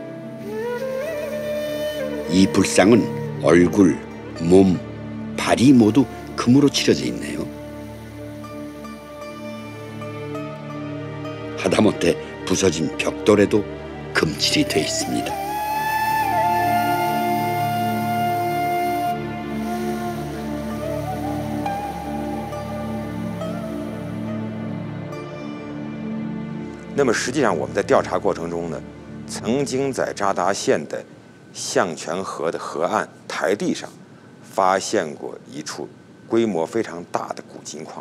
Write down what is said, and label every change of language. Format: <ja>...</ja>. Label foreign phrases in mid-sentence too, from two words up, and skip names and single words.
<ko>이 불상은 얼굴, 몸, 발이 모두 금으로 칠해져 있네요. 하다못해 부서진 벽돌에도 금칠이 되어 있습니다.</ko> <zh>那么实际上我们在调查过程中呢，曾经在扎达县的象泉河的河岸台地上发现过一处规模非常大的古金矿。</zh>